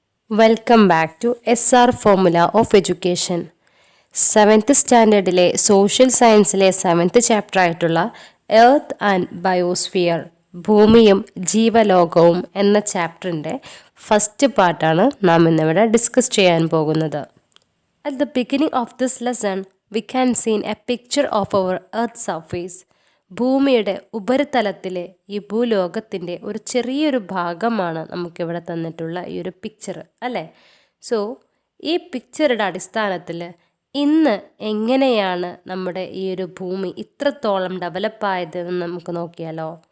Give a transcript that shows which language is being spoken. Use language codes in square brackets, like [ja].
[en] Welcome back to SR formula of education. [ml] 7th സ്റ്റാൻഡേർഡിലെ social സയൻസിലെ 7th chapter ആയിട്ടുള്ള earth and biosphere, ഭൂമിയും ജീവലോകവും എന്ന ചാപ്റ്ററിൻ്റെ first പാർട്ടാണ് നാം ഇന്നിവിടെ ഡിസ്കസ് ചെയ്യാൻ പോകുന്നത്. [en] At the beginning of this lesson, we can see a picture of our Earth's surface. [ml] ഭൂമിയുടെ ഉപരിതലത്തിലെ ഈ ഭൂലോകത്തിൻ്റെ ഒരു ചെറിയൊരു ഭാഗമാണ് നമുക്കിവിടെ തന്നിട്ടുള്ള ഈ ഒരു പിക്ചർ അല്ലേ. സോ ഈ പിക്ചറുടെ അടിസ്ഥാനത്തിൽ ഇന്ന് എങ്ങനെയാണ് നമ്മുടെ ഈ ഒരു ഭൂമി ഇത്രത്തോളം ഡെവലപ്പായതെന്ന് നമുക്ക് നോക്കിയാലോ.